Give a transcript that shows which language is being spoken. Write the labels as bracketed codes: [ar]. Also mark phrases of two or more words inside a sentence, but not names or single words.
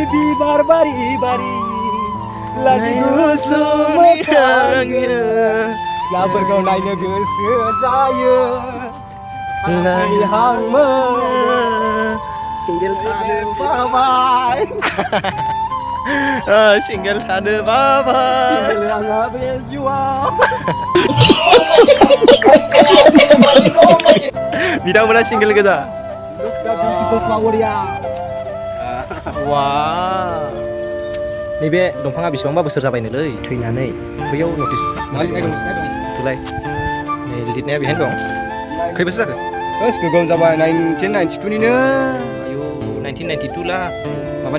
[brx] बिबार बारि सिख्लाफोरखौ नायनो गोसो जायो सिंगेल थानो बाबाय सिंगेल थानो बाबाय सिंगेल आंहा बे जिउआव बिथांमोना सिंगेल गोजा [en] Look the beautiful flower ya. Wah. [brx] नैबे दंफाङा बेसेबांबा बोसोर जाबायनोलै थैनानै बैयाव नटिस तुलाय नै लिरनाया बेहायनो दं खै बोसोर जाखो Terus गोगोम जाबाय 1992 निनो आयौ 1992 ला माबानि